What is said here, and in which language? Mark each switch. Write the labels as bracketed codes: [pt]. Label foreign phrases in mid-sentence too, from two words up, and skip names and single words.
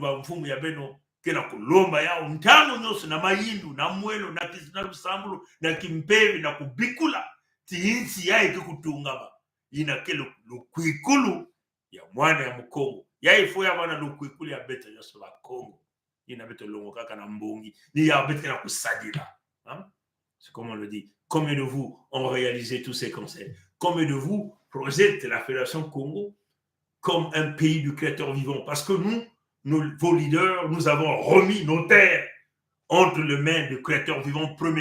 [kg] ba mfumu ya beno kena kulomba yao ntango nyoso na mayindu na mwelo na kisina lusambulu na kimpevi na kubikula tiinsi yae kikutungama ina kelo lukwikulu ya mwana ya Mkongo yae fo ya mwana lukwikulu ya beto nyoso la Kongo ina beto longo kaka na mbongi ni ya beto na kusadila [fr] c'est comme on le dit. Combien de vous ont réalisé tous ces conseils? Combien de vous projettent la Fédération Congo comme un pays du Créateur vivant? Parce que nous, vos leaders, nous avons remis nos terres entre les mains du Créateur vivant premier.